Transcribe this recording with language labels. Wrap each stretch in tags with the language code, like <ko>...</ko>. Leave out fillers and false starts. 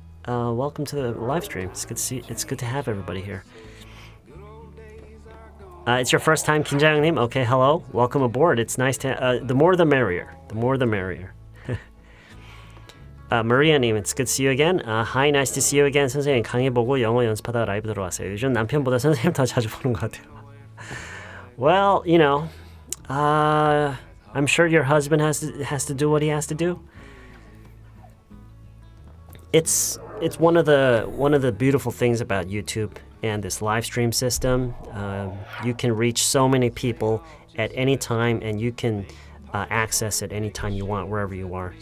<en>Welcome to the live stream. It's good to see. It's good to have everybody here. It's your first time, Kinjang-nim. Okay, hello. Welcome aboard. It's nice to. The more the merrier. The more the merrier. Maria-님, it's good to see you again. Hi, nice to see you again.</en> <ko>선생님 강의 보고 영어 연습하다가 라이브 들어왔어요. 요즘 남편보다 선생님 더 자주 보는 것 같아요.</ko> <en>Well, I'm sure your husband has to do what he has to do. It's one of the beautiful things about YouTube and this live stream system. You can reach so many people at any time, and you can access it anytime you want, wherever you are.</en>